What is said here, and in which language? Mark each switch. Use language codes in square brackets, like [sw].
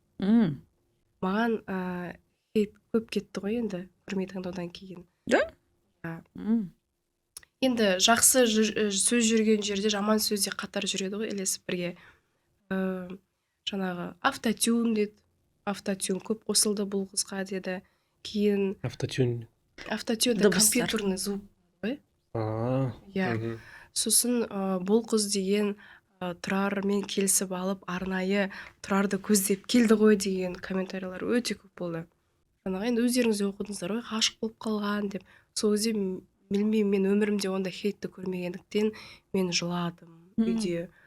[kk] Маған хейт көп кетті ғой енді көрмей тыңдаудан кейін. [ru] Да? [kk] Енді жақсы сөз жүрген жерде жаман сөз де қатар жүреді ғой, ілесіп бірге. Жаңағы автотюн деді. Автотюн көп қосылды бұл қызға деді. Кейін автотюн [ru] это компьютерный звук ғой. [kk] Иә. Сосын бұл қыз деген Тұрармен келісіп алып, арнайы Тұрарды көздеп келді ғой деген комментариялар өте көп болды. Жаңағы енді өздеріңіз оқыдыңыздар ғой, ғашық болып қалған деп. Сол кезде білмеймін, мен өмірімде ондай хейтті көрмегендіктен мен жыладым үйде.